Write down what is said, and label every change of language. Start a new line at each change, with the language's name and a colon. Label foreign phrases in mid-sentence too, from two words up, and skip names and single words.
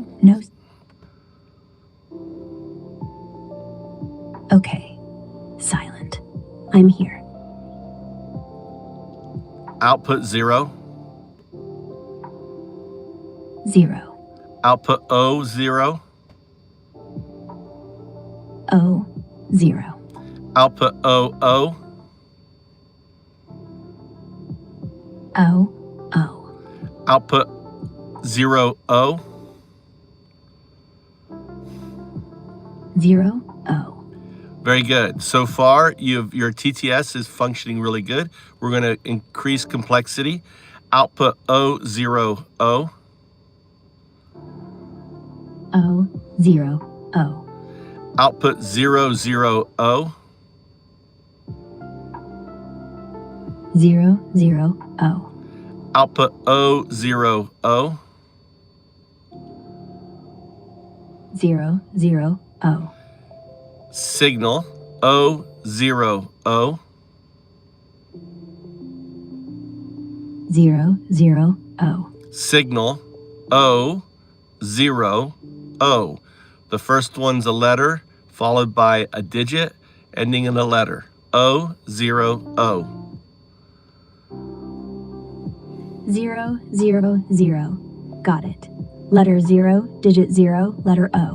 English: No. Okay. Silent. I'm here. Output 0. 0. Output O 0. O 0. Output O O. O O. Output 0 O. 0 O. Very good. So far, your TTS is functioning really good. We're going to increase complexity. Output O 0 O. O 0 O. Output 0 0 O. 0 0 O. Output O 0 O. 0 0 O. Signal O 0 O. 0 0 O. Signal O 0 O. The first one's a letter followed by a digit ending in a letter. O 0 O. 0 0 0. Got it. Letter 0, digit 0, letter O.